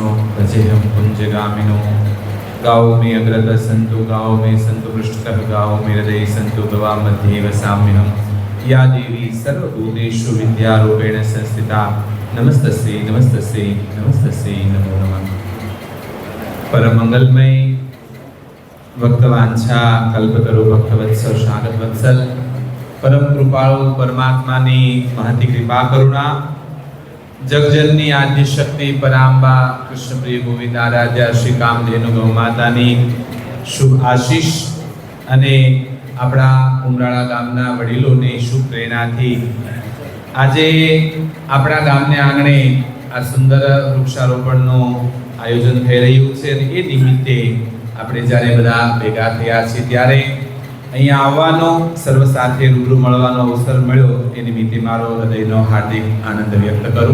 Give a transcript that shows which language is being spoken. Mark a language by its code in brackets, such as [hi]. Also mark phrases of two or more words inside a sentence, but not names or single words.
[sa] भजेहम कुंजगामिनो गाओ में अग्रत संतो गाओ में संतो पृष्ठतः गाओ में हृदय संतो गवा मध्ये वसाम्यहम या देवी सर्वभूतेषु विद्यारूपेण संस्थिता नमस्तस्यै नमस्तस्यै नमस्तस्यै नमो नमः. [gu] પરમ મંગલમય ભક્તવાંછા કલ્પતરુ ભક્તવત્સલ શારદ વત્સલ પરમ કૃપાળુ પરમાત્માની મહતી કૃપા કરુણા જગજનની આદ્ય શક્તિ પરાંબા કૃષ્ણ પ્રિય ગોવિંદ આરાધ્યા શ્રી કામધેનુ ગૌ માતાની શુભ આશીષ અને આપણા ઉમરાળા ગામના વડીલોની શુભ પ્રેરણાથી આજે આપણા ગામને આંગણે આ સુંદર વૃક્ષારોપણનું આયોજન થઈ રહ્યું છે અને એ નિમિત્તે આપણે જ્યારે બધા ભેગા થયા છીએ ત્યારે અહીંયા આવવાનો સર્વ સાથે રૂબરૂ મળવાનો અવસર મળ્યો એ નિમિત્તે મારો હૃદયનો હાર્દિક આનંદ વ્યક્ત કરું.